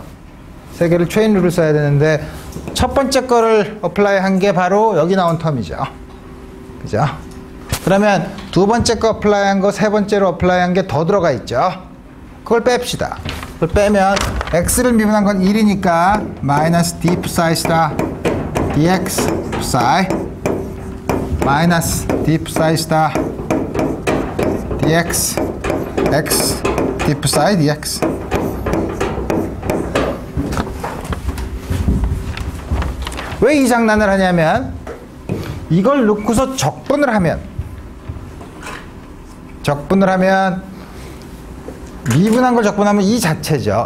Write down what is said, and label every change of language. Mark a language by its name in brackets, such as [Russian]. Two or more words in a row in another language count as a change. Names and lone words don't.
[Korean] 세 개를 체인 룰을 써야 되는데 첫 번째 거를 어플라이 한 게 바로 여기 나온 텀이죠. 그죠? 그러면 두 번째 거 어플라이 한 거 세 번째로 어플라이 한 게 더 들어가 있죠. 그걸 뺍시다. 그걸 빼면 x를 미분한 건 1이니까 마이너스 d psi다 dx psi 마이너스 d psi다 dx x d psi dx 왜 이 장난을 하냐면 이걸 놓고서 적분을 하면 미분한 걸 적분하면 이 자체죠.